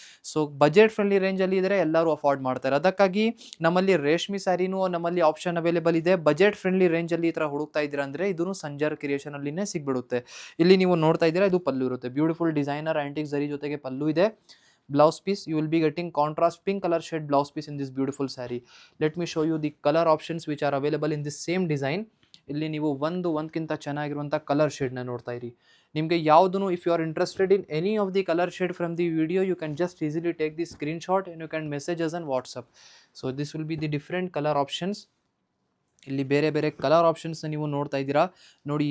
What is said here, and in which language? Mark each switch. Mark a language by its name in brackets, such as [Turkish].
[Kannada] So budget friendly ರೇಂಜಲ್ಲಿ ಇದ್ದರೆ ಎಲ್ಲರೂ ಅಫೋರ್ಡ್ ಮಾಡ್ತಾರೆ. ಅದಕ್ಕಾಗಿ ನಮ್ಮಲ್ಲಿ ರೇಷ್ಮೆ ಸ್ಯಾರಿನೂ ನಮ್ಮಲ್ಲಿ ಆಪ್ಷನ್ ಅವೈಲೇಬಲ್ ಇದೆ. ಬಜೆಟ್ ಫ್ರೆಂಡ್ಲಿ ರೇಂಜಲ್ಲಿ ಈ ಥರ ಹುಡುಕ್ತಾ ಇದ್ದೀರಾ ಅಂದರೆ ಇದೂ ಸಂಜರ್ ಕ್ರಿಯೇಷನಲ್ಲಿನೇ ಸಿಗ್ಬಿಡುತ್ತೆ. ಇಲ್ಲಿ ನೀವು ನೋಡ್ತಾ ಇದ್ದೀರಾ, ಇದು ಪಲ್ಲು ಇರುತ್ತೆ, ಬ್ಯೂಟಿಫುಲ್ ಡಿಸೈನರ್ ಆಂಟಿಕ್ ಜರಿ ಜೊತೆಗೆ ಪಲ್ಲು ಇದೆ. [English] Blouse piece you will be getting contrast pink color shade blouse piece in this beautiful saree. Let me show you the color options which are available in this same design. [Kannada] ಇಲ್ಲಿ ನೀವು ಒಂದಕ್ಕಿಂತ ಚೆನ್ನಾಗಿರುವಂಥ colour ಶೇಡ್ನ ನೋಡ್ತಾ ಇರಿ. ನಿಮಗೆ ಯಾವುದೂ, [English] If you are interested in any of the colour shade from the video, you can just easily take the screenshot and you can message us on WhatsApp. So this will be the different colour options. [Kannada] ಇಲ್ಲಿ ಬೇರೆ ಬೇರೆ colour ಆಪ್ಷನ್ಸ್ನ ನೀವು ನೋಡ್ತಾ ಇದ್ದೀರಾ ನೋಡಿ.